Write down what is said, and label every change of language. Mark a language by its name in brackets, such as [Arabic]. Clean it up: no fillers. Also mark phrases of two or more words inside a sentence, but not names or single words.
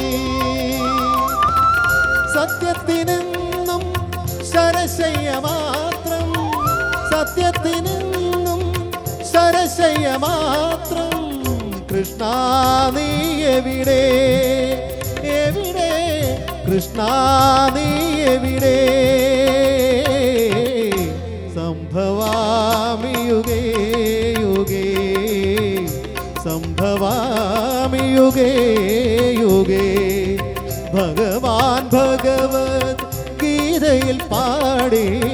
[Malayalam] സത്യത്തിനെന്നും ശരശയ്യ മാത്രം സത്യത്തിനെന്നും ശരശയ്യ മാത്രം. കൃഷ്ണ നീ എവിടെ എവിടെ കൃഷ്ണ നീ എവിടെ [Sanskrit] സംഭവാ സംഭവാമി യുഗേ യുഗേ സംഭവാമി യുഗേ യുഗേ [Malayalam] ഭഗവാൻ ഭഗവത് ഗീതയിൽ പാടി